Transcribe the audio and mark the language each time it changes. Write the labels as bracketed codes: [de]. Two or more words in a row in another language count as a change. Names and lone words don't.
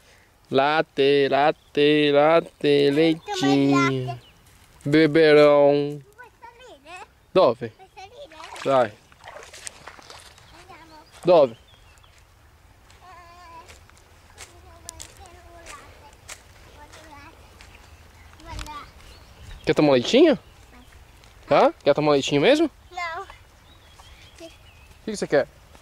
[it] Latte, latte, latte, leccino. latte. Beberon. Vuoi salire? Dove? Vuoi salire? Dai. Andiamo. Dove? Guarda. [pt] Quer tomar leitinho? Hã? Quer tomar leitinho mesmo? No. O que você quer?